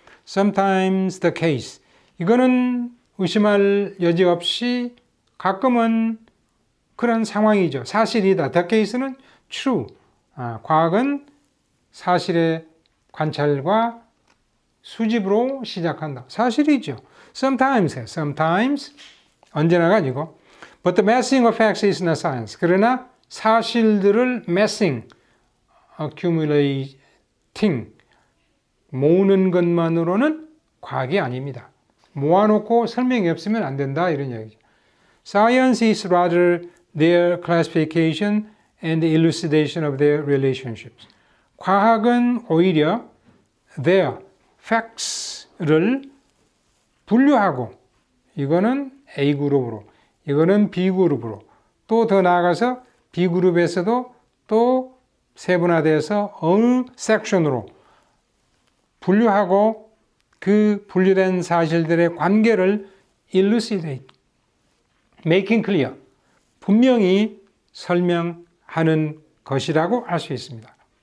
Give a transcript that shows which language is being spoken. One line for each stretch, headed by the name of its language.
English: Sometimes the case,
Korean: 이거는 의심할 여지 없이 가끔은 그런 상황이죠. 사실이다.
English: The case는 true.
Korean: 과학은 사실의 관찰과 수집으로 시작한다. 사실이죠.
English: Sometimes
Korean: 언제나가 아니고
English: But the massing of facts is not science.
Korean: 그러나 사실들을 massing, accumulating, 모으는 것만으로는 과학이 아닙니다. 모아놓고 설명이 없으면 안 된다 이런 얘기죠.
English: Science is rather their classification and the elucidation of their relationships.
Korean: 과학은 오히려
English: their facts
Korean: 를 분류하고, 이거는 A그룹으로, 이거는 B그룹으로, 또 더 나아가서 B그룹에서도 또 세분화돼서 어느 섹션으로 분류하고 그 분류된 사실들의 관계를 elucidate,
English: making clear,
Korean: 분명히 설명하는 것이라고 할 수 있습니다.